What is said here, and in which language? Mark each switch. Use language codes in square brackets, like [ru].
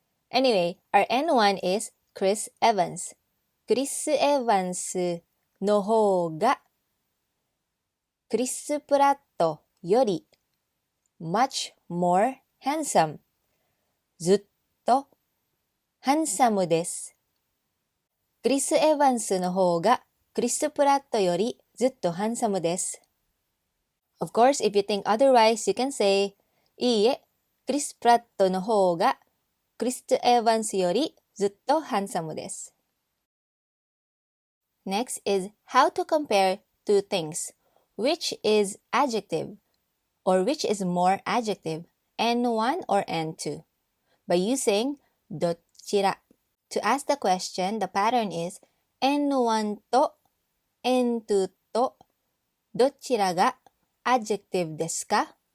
[en] Anyway, our N1 is Chris Evans. [ja] Chris Evans no hou ga Chris Pratt yori [en] much more handsome. Zutto [ja] ハンサムです。クリス・エヴァンスの方がクリス・プラットよりずっとハンサムです。 [en] Of course, if you think otherwise, you can say, [ja] いいえ、クリス・プラットの方がクリス・エヴァンスよりずっとハンサムです。 [en] Next is how to compare two things. Which is adjective or which is more adjective, N1 or N2? By using どちら. To ask the question, the pattern is N1 と N2 とどちらが adjective ですか?